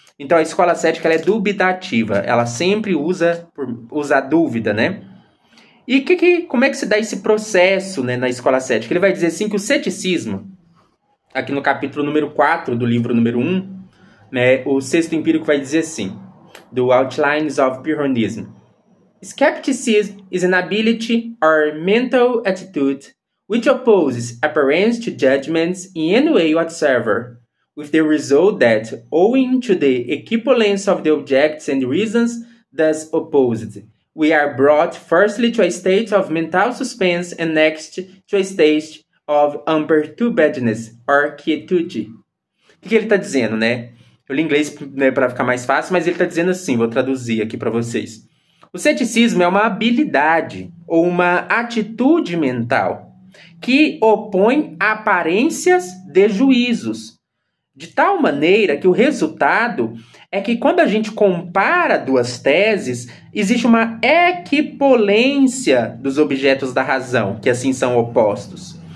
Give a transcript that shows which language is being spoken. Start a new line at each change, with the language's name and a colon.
Portuguese: Então, a escola cética ela é dubitativa. Ela sempre usa a dúvida, né? E como é que se dá esse processo, né, na escola cética? Ele vai dizer assim que o ceticismo, aqui no capítulo número 4 do livro número 1, né, o sexto empírico vai dizer assim, do Outlines of Pyrrhonism.
English: Skepticism is an ability or mental attitude which opposes appearance to judgments in any way whatsoever, with the result that, owing to the equivalence of the objects and reasons thus opposed, we are brought firstly to a state of mental suspense and next to a state of imperturbableness or quietude.
Portuguese: O que ele está dizendo, né? Eu li em inglês, né, para ficar mais fácil, mas ele está dizendo assim, vou traduzir aqui para vocês. O ceticismo é uma habilidade ou uma atitude mental que opõe aparências de juízos, de tal maneira que o resultado é que quando a gente compara 2 teses, existe uma equipolência dos objetos da razão, que assim são opostos.